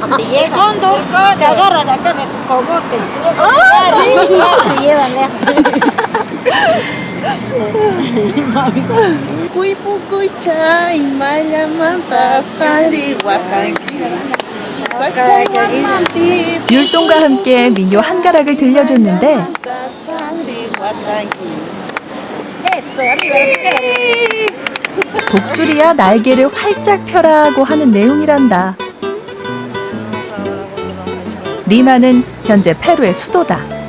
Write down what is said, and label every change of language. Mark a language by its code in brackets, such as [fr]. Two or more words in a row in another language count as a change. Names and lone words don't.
[es] Te llega. El cóndor te agarra de acá de tu cogote. Se lleva lejos. [qu] Cuipucucha y maya mantas carihuacanqui. [ko] 율동과 함께 민요 한 가락을 들려줬는데 독수리야 날개를 활짝 펴라고 하는 내용이란다. 리마는 현재 페루의 수도다.